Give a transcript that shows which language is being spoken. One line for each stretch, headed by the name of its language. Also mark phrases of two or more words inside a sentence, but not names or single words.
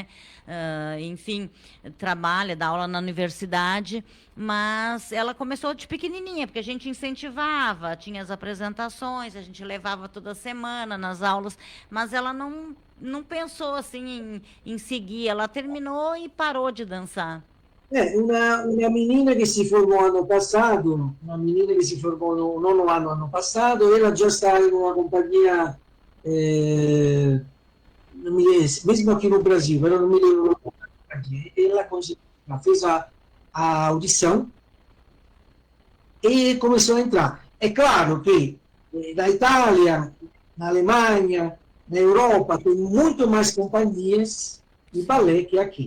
Portuguese: Enfim, trabalha, dá aula na universidade, mas ela começou de pequenininha, porque a gente incentivava, tinha as apresentações, a gente levava toda semana nas aulas, mas ela não pensou assim em seguir. Ela terminou e parou de dançar.
Italian: Una menina che si formò l'anno passato, una menina che si formò no nono anno l'anno passato, ela già sta in una compagnia, non mi lembro,
Portuguese: mesmo aqui no Brasil,
Italian: però non mi lembro
Portuguese: a companhia. Ela, ela fez a audição e começou a entrar. É claro que na Itália, na Alemanha, na Europa, tem muito mais companhias de balé que aqui.